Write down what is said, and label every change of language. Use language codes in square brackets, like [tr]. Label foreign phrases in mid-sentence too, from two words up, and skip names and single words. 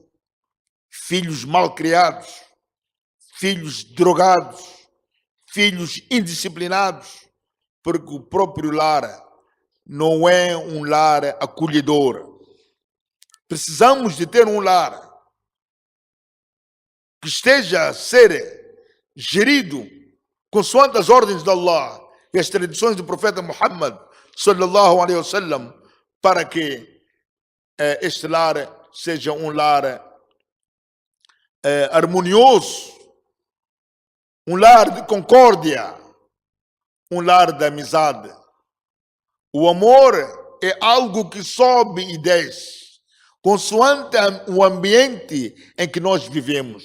[pt] Filhos mal criados, filhos drogados, filhos indisciplinados, porque o próprio lar não é um lar acolhedor. Precisamos de ter um lar que esteja a ser gerido consoante as ordens de Allah e as tradições do profeta Muhammad [ar] صلى الله عليه وسلم, [pt] para que este lar seja um lar harmonioso, um lar de concórdia, um lar de amizade. O amor é algo que sobe e desce, consoante o ambiente em que nós vivemos.